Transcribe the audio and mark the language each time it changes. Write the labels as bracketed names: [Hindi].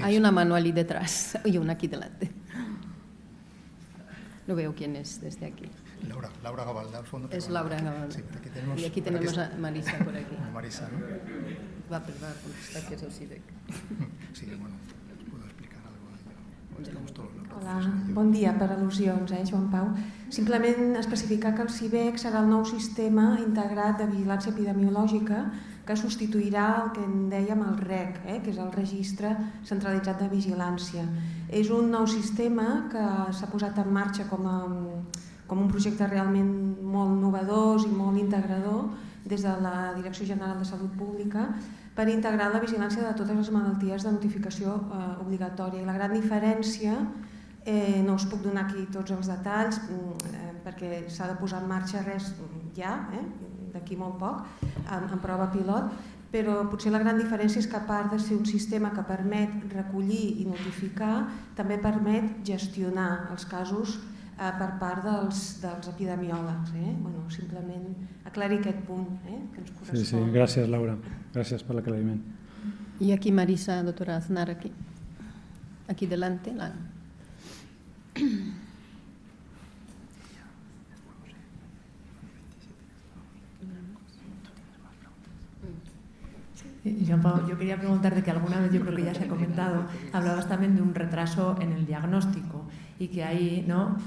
[Spanish] Hay una mano ahí detrás y una aquí delante. No veo quién es desde aquí. Laura Gabalda, al fondo. Es Laura Gabalda. Sí, Y aquí tenemos a Marisa por aquí. Marisa, ¿no? Va a contestar que es el CIVEC. Sí, bueno, us puedo explicar algo. [Catalan] Hola, bon dia, per al·lusions, Joan Pau. Simplement especificar que el CIVEC serà el nou sistema integrat de vigilància epidemiològica que substituirà el que en dèiem el REC, que és el Registre Centralitzat de Vigilància. És un nou sistema que s'ha posat en marxa com un projecte realment molt innovador i molt integrador des de la Direcció General de Salut Pública per integrar la vigilància de totes les malalties de notificació obligatòria. I la gran diferència, no us puc donar aquí tots els detalls perquè s'ha de posar en marxa res ja, d'aquí molt poc, en prova pilot, però potser la gran diferència és que a part de ser un sistema que permet recollir i notificar, també permet gestionar els casos per part dels epidemiòlegs. Bueno, simplement aclarir aquest punt que ens correspon. Sí, gràcies, Laura. Gràcies per l'aclariment. [Spanish] Y aquí Marisa, doctora Aznar, aquí delante. Joan Pau, yo quería preguntarte que alguna vez, yo creo que ya se ha comentado, hablabas también de un retraso en el diagnóstico y que ahí, ¿no?